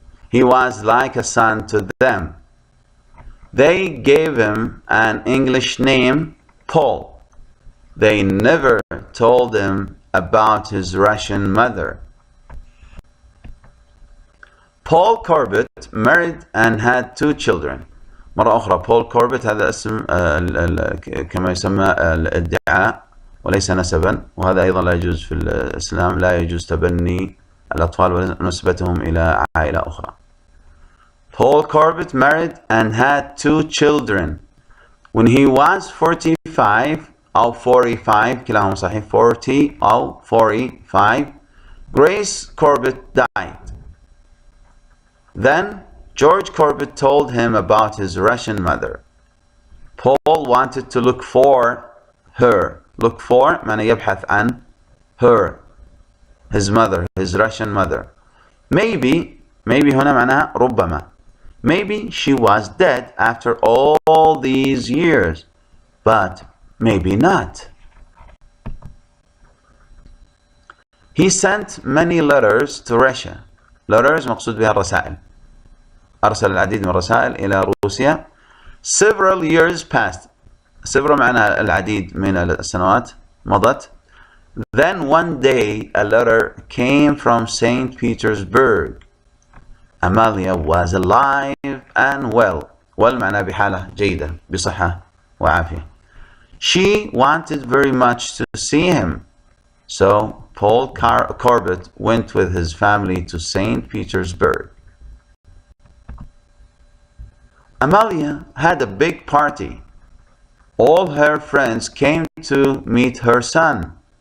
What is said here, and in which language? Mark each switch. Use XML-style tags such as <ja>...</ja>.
<en>He was like a son to them. They gave him an English name, Paul. They never told him about his Russian mother. Paul Corbett married and had 2 children.</en> <ar>مرة أخرى Paul Corbett هذا اسم كما يسمى الادعاء وليس نسبا، وهذا أيضا لا يجوز في الإسلام، لا يجوز تبني الأطفال ونسبتهم إلى عائلة أخرى.</ar> <en>Paul Corbett married and had 2 children. When he was 45</en> <ar>أو 45 كلاهما صحيح 40 أو</ar> <en>45 Grace Corbett died. Then George Corbett told him about his Russian mother. Paul wanted to look for her. Look for</en> <ar>معنى يبحث عن</ar> <en>her, his mother, his Russian mother.</en> <ar>Maybe هنا معناها ربما.</ar> <en>Maybe she was dead after all these years, but maybe not. He sent many letters to Russia.</en> <ar>Letters مقصود بها الرسائل. أرسل العديد من الرسائل إلى روسيا.</ar> <en>Several years passed.</en> <ar>Several معناها العديد من السنوات مضت.</ar> <en>Then one day a letter came from St. Petersburg. Amalia was alive and well.</en> <ar>Well معناها بحالة جيدة بصحة وعافية.</ar> <en>She wanted very much to see him. So Paul Corbett went with his family to St. Petersburg. Amalia had a big party. All her friends came to meet her son.</en>